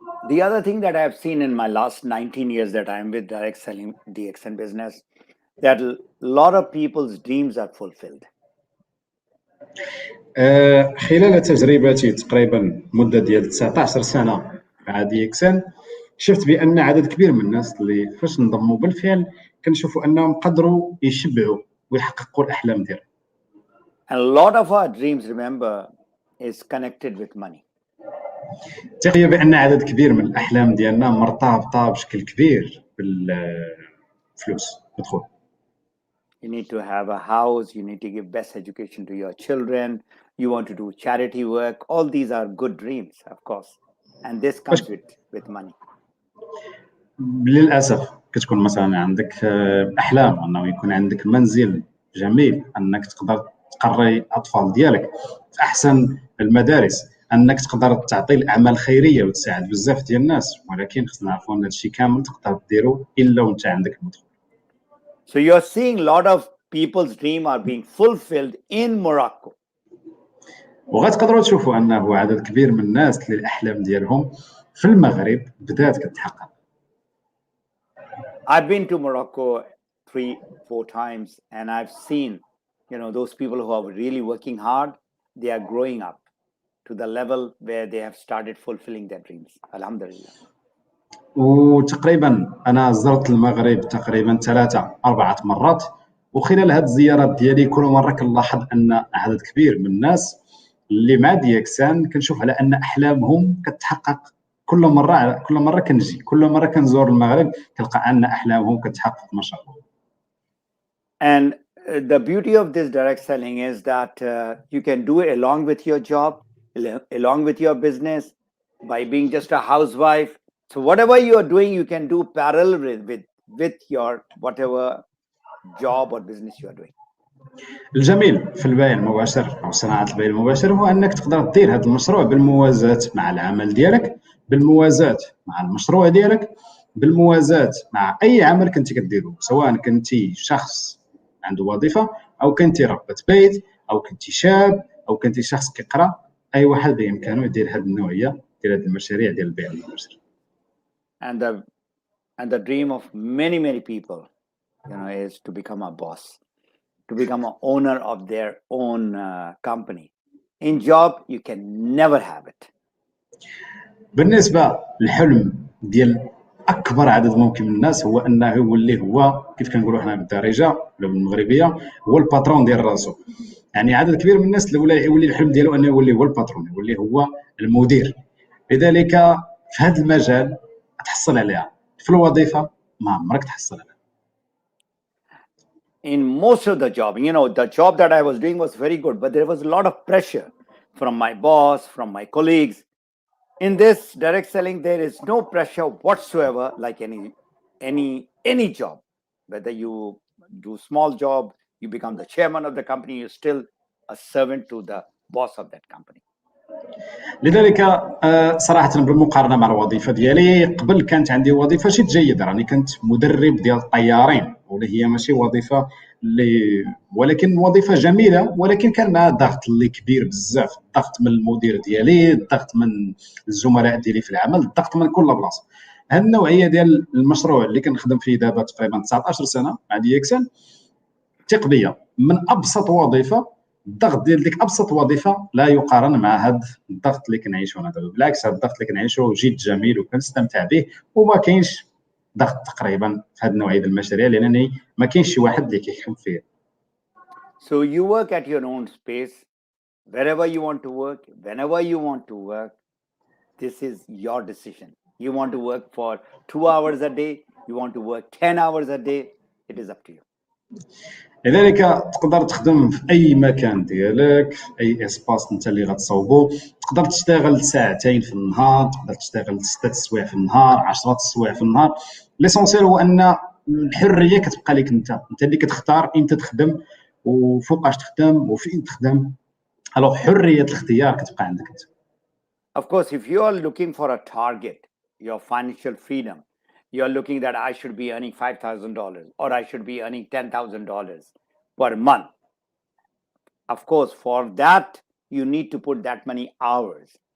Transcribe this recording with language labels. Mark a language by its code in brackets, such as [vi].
[en] The other thing that I have seen in my last 19 years that I am with direct selling DXN business, that a lot of people's dreams are fulfilled. [ar] خلال تجربتي تقريبا مده ديال 19 سنه مع دي اكسان، شفت بان عدد كبير من الناس اللي فاش انضموا بالفعل كنشوفوا انهم قدروا يشبعوا ويحققوا الاحلام ديالهم. [en] And a lot of our dreams, remember, is connected with money. [ar] التقية بان عدد كبير من الاحلام ديالنا مرتبطه بشكل كبير بالفلوس بدخول. [en] You need to have a house, you need to give best education to your children, you want to do charity work. All these are good dreams, of course. And this comes with money. [ar] للاسف كتكون مثلا عندك احلام انه يكون عندك منزل جميل، انك تقدر تقري الاطفال ديالك في احسن المدارس، انك تقدر تعطي الاعمال خيريه وتساعد بزاف ديال الناس، ولكن خصنا نعرفوا ان هذا الشيء كامل تقدر ديرو الا وانت عندك المدخول. [en] So you're seeing a lot of people's dream are being fulfilled in Morocco. [ar] وغتقدروا تشوفوا انه عدد كبير من الناس اللي الاحلام ديالهم في المغرب بدات كتحقق. [en] I've been to Morocco 3-4 times, and I've seen, those people who are really working hard, they are growing up to the level where they have started fulfilling their dreams. [ar] Alhamdulillah. وتقريبا انا زرت المغرب تقريبا 3-4 مرات، وخلال هذه الزيارات ديالي كل مره كنلاحظ ان عدد كبير من الناس اللي مع ديكسان كنشوف على ان احلامهم كتحقق. كل مره كنجي، كل مره كنزور المغرب كنلقى ان احلامهم كتحقق ما شاء الله. [en] And the beauty of this direct selling is that you can do it along with your job, along with your business, by being just a housewife. So whatever you are doing, you can do parallel with your whatever job or business you are doing. [ar] الجميل في البيع المباشر او صناعه البيع المباشر هو انك تقدر دير هذا المشروع بالموازاه مع العمل ديالك، بالموازاه مع المشروع ديالك، بالموازاه مع اي عمل كنتي كديرو، سواء كنتي شخص عنده وظيفه او كنتي ربة بيت او كنتي شاب او كنتي شخص كيقرا. اي واحد بامكانه يدير هذه النوعيه ديال هذه المشاريع ديال البيع المباشر. [en] And the dream of many people, is to become a boss, to become an owner of their own company. In job, you can never have it. [ar] بالنسبه للحلم ديال اكبر عدد ممكن من الناس هو انه يولي هو كيف كنقولوا حنا بالدارجه ولا بالمغربيه هو الباترون ديال راسو. يعني عدد كبير من الناس اللي يولي الحلم ديالو انه يولي هو الباترون، يولي هو المدير. لذلك في هذا المجال تحصل عليها، في الوظيفه ما عمرك تحصل عليها. [en] In most of the job, the job that I was doing was very good, but there was a lot of pressure from my boss, from my colleagues. In this direct selling, there is no pressure whatsoever, like any job. Whether you do small job, you become the chairman of the company, you're still a servant to the boss of that company. [ar] لذلك صراحه بالمقارنه مع الوظيفه ديالي قبل كانت عندي وظيفه شي جيده، راني كنت مدرب ديال الطيارين، واللي هي ماشي وظيفه ولكن وظيفه جميله، ولكن كان معها ضغط اللي كبير بزاف، الضغط من المدير ديالي، الضغط من الزملاء ديالي في العمل، الضغط من كل بلاصه. هذه النوعيه ديال المشروع اللي كنخدم فيه دابا تقريبا 19 سنه مع ديكسان، ثق بيا من ابسط وظيفه، الضغط ديال ديك ابسط وظيفه لا يقارن مع هذا الضغط اللي كنعيشو هنا دابا. بالعكس هذا الضغط اللي كنعيشو جد جميل وكنستمتع به، وما كاينش ضغط تقريبا في هذه النوعيه ديال المشاريع، لانني ما كاينش شي واحد اللي كيحكم فيه. [en] So you work at your own space, wherever you want to work, whenever you want to work. This is your decision. You want to work for 2 hours a day, you want to work 10 hours a day, it is up to you. [ar] لذلك تقدر تخدم في اي مكان ديالك، في اي اسباس انت اللي غتصوبو، تقدر تشتغل ساعتين في النهار، تقدر تشتغل 6 سوايع في النهار، 10 سوايع في النهار. ليسونسيال هو ان الحريه كتبقى لك انت اللي كتختار امتى تخدم وفوقاش تخدم وفين تخدم. الوغ حريه الاختيار كتبقى عندك انت. [en] Of course, if you are looking for a target, your financial freedom, you're looking that I should be earning $5,000 or I should be earning $10,000 per month. Of course, for that, you need to put that many hours.